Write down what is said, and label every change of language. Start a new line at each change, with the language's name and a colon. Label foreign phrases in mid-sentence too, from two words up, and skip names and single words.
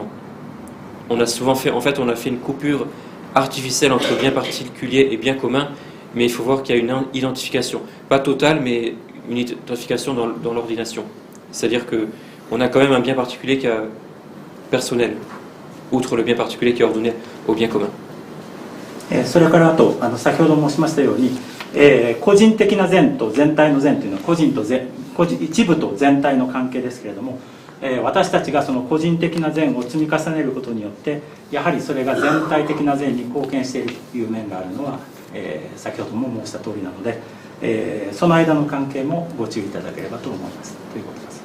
French: On a souvent fait, on a fait une coupure artificielle entre bien particulier et bien commun, mais il faut voir qu'il y a une identification, pas totale, mais une identification dans l'ordination. C'est-à-dire qu'on a quand même un bien particulier qui est personnel, outre le bien particulier qui est ordonné au bien commun.
Japanese: それからあと先ほど申しましたように、個人的な善と全体の善というのは一部と全体の関係ですけれども、私たちがその個人的な善を積み重ねることによって、やはりそれが全体的な善に貢献しているという面があるのは、先ほども申した通りなので、その間の関係もご注意いただければと思いますということです。